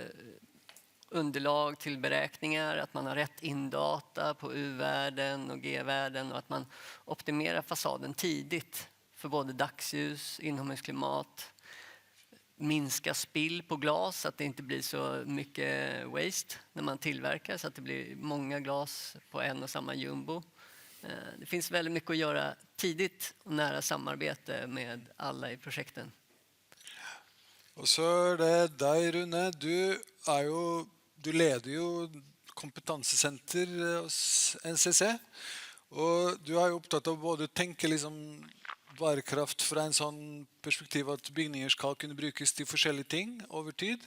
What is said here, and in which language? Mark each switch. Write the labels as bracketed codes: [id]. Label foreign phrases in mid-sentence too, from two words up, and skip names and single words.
[sv] underlag till beräkningar, att man har rätt indata på U-värden och G-värden och att man optimerar fasaden tidigt för både dagsljus, inomhusklimat, minska spill på glas så att det inte blir så mycket waste när man tillverkar så att det blir många glas på en och samma jumbo. Det finns väldigt mycket att göra tidigt och nära samarbete med alla i projekten. [no] Og så det deg, Rune. Du leder jo kompetansesenter hos NCC, og du jo opptatt av både å tenke liksom bærekraft fra en sånn perspektiv at bygninger skal kunne brukes til forskjellige ting over tid.